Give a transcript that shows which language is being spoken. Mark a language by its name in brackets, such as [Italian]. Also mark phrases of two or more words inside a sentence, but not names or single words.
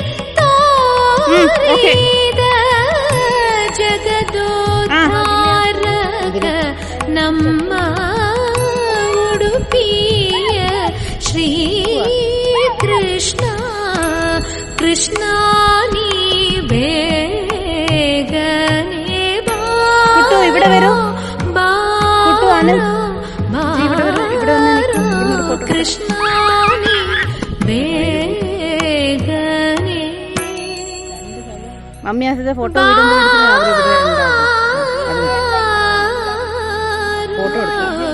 [Kannada] ತೋರಿದ ಜಗದೋದ್ಧಾರಕ ನಮ್ಮ ಉಡುಪಿಯ ಶ್ರೀಕೃಷ್ಣ ಕೃಷ್ಣ ನೀ ಬೇಗನೆ [Malayalam] കുട്ടു ഇവിടെ വരൂ. കുട്ടു ആനന്ദ് [Kannada] ಕೃಷ್ಣ ನೀ ಬೇಗನೆ [Malayalam] മമ്മി ആസിന്റെ ഫോട്ടോ ഫോട്ടോ എടുത്തു.